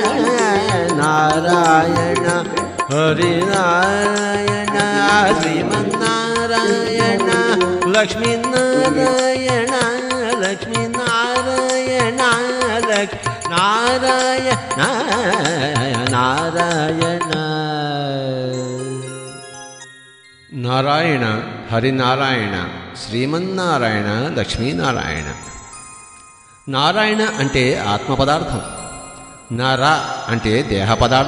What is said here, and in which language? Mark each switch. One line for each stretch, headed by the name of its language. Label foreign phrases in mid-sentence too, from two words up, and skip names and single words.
Sanskrit: नारायण हरि नारायण श्रीमन्नारायण लक्ष्मी नारायण लक्ष्मी नारायण नारायण नारायण నారాయణ హరినారాయణ శ్రీమన్నారాయణ లక్ష్మీనారాయణ.
Telugu: నారాయణ అంటే ఆత్మ పదార్థం, నర అంటే దేహ పదార్థం.